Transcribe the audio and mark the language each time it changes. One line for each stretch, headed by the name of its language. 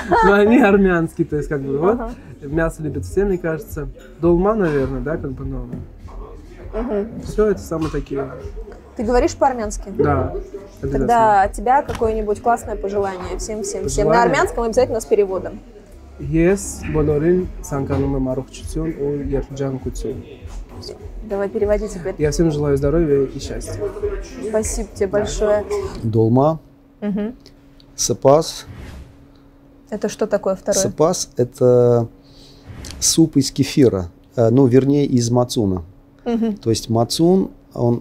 Russian: Но они армянские, то есть как бы вот. Мясо любят все, мне кажется. Долма, наверное, да, как бы, но. Все это самые такие. Ты говоришь по-армянски? Да. Тогда от тебя какое-нибудь классное пожелание всем. На армянском обязательно с переводом.
Armenian: Ես բոլորին ցանկանում եմ առողջություն ու երջանկություն.
Russian: Давай переводи теперь. Я всем желаю здоровья и счастья. Спасибо тебе большое. Долма, сапас. Это что такое второе? Сапас – это суп из кефира, ну, вернее, из мацуна. То есть мацун, он